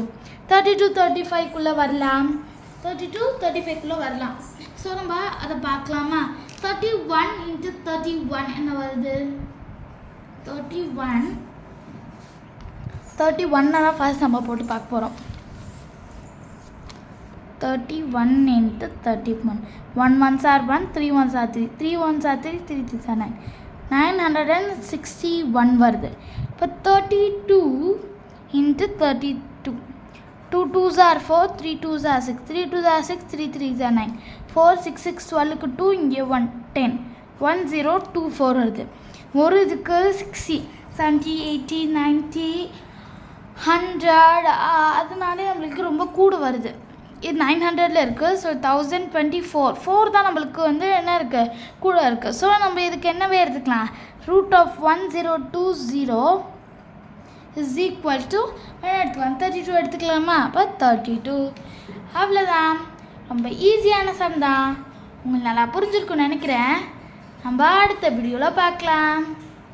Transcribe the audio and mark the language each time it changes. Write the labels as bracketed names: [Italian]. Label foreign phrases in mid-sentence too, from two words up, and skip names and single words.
[Tamil] 32 35க்குள்ளே வரலாம், 32 35க்குள்ளே வரலாம். ஸோ நம்ம அதை பார்க்கலாமா? 31 × 31 என்ன வருது? 31 தான் ஃபர்ஸ்ட் நம்ம போட்டு பார்க்க போகிறோம். [English] 31 × 31, 1 1s are 1, 3 1s are 3, 3 1s are 3, 3 3s are 9, 961 வருது. இப்போ 32 × 32, 2 2s are 4, 3 2s are 6, 3 2s are 6, 3 3s are 9, 4 6 6 12க்கு 2, இங்கே 1 10, 1024 வருது. [Tamil] ஒரு இதுக்கு 60 70 80 90 100, அதனாலே நம்மளுக்கு ரொம்ப கூட வருது. இது 900ல் இருக்குது. ஸோ 1024 4 தான் நம்மளுக்கு என்ன இருக்குது, கூட இருக்குது. ஸோ நம்ம இதுக்கு என்னவே எடுத்துக்கலாம், √1020 [English] is equal to [Tamil] என்ன எடுத்துக்கலாம், 32 எடுத்துக்கலாமா? அப்போ 32. அவ்வளோதான், ரொம்ப ஈஸியான சம் தான். உங்களுக்கு நல்லா புரிஞ்சிருக்குன்னு நினைக்கிறேன். நம்ம அடுத்த வீடியோவில் பார்க்கலாம்.